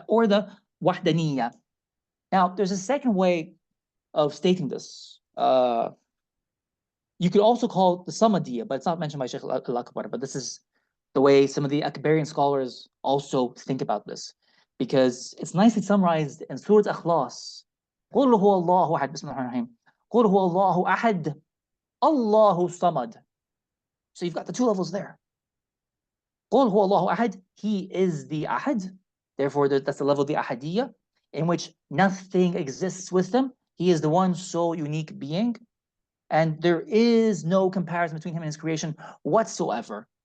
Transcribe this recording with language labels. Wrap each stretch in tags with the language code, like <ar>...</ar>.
<en>Or the wahdaniyya. Now, there's a second way of stating this. You could also call it the Samadiyya, but it's not mentioned by Shaykh al-Akbar. But this is the way some of the Akbarian scholars also think about this, because it's nicely summarized in Surah Ikhlas.</en> <ar>قُلْ هُوَ اللَّهُ أَحَدٌ. بسم الله الرحمن الرحيم. قُلْ هُوَ اللَّهُ أَحَدٌ Allahu Samad.</ar> <en>So you've got the two levels there.</en> <ar>قُلْ هُوَ اللَّهُ أَحَدٌ.</ar> <en>He is the Ahad. Therefore, that's the level of the Ahadiyya, in which nothing exists with him. He is the one sole unique being, and there is no comparison between him and his creation whatsoever.</en>